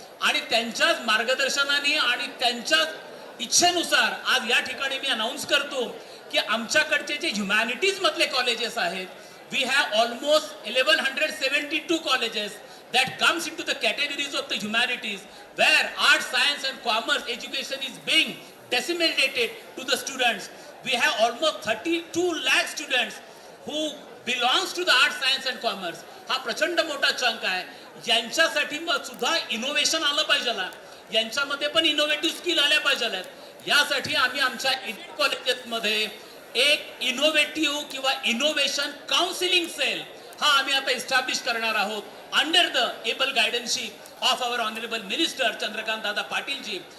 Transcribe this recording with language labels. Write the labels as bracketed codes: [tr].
[mr] आणि त्यांच्याच मार्गदर्शनाने आणि त्यांच्याच इच्छेनुसार आज या ठिकाणी मी अनाउन्स करतो की आमच्याकडचे जे ह्युमॅनिटीज मधले कॉलेजेस आहेत, [en] We have almost 1172 colleges that comes into the categories of the humanities where arts, science and commerce education is being disseminated to the students. We have almost 32 lakh students who belongs to the arts, science and commerce. [mr] हा प्रचंड मोठा chunk आहे. यांच्यासाठी मग सुद्धा innovation आलं पाहिजे, यांच्यामध्ये पण इनोव्हेटिव्ह स्किल आल्या पाहिजे. यासाठी आम्ही आमच्या एडिट कॉलेजेसमध्ये एक इनोव्हेटिव्ह किंवा इनोव्हेशन काउन्सिलिंग सेल हा आम्ही आता इस्टॅब्लिश करणार आहोत [en] under the able guidanceship of our honourable minister [mr] Chandrakant Dada Patilji.